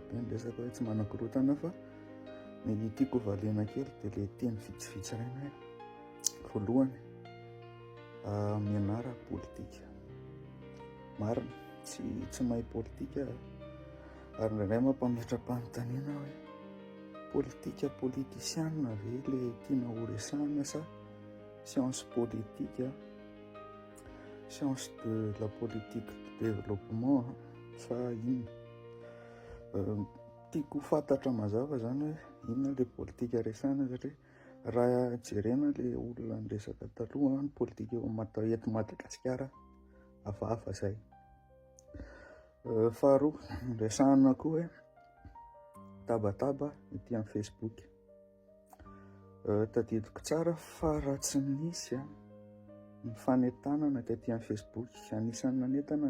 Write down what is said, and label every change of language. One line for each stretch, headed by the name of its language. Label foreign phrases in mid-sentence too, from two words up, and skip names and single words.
Malagasy: be ny resaka hoe tsy manakorotana fa ny tiako valena kely dia le teny vitsivitsy raina voalohany mianara politika marina tsy mahay politika ary indray mampametram-panontaniana hoe politika politisiana ve le tiana ho resahana sa
French: science politique science de la politique de développement
Malagasy: sa inona tiako fantatra mazava zany hoe inona le politika resahana satria raha jerena le olona ny resaka taloha ny politika eto Madagasikara hafahafa zay. Faharoa resahana koa hoe tabataba ety amin'ny Facebook tadidiko tsara fa raha tsy nisy ny fanentanana ety amin'ny Facebook anisan'ny nanentana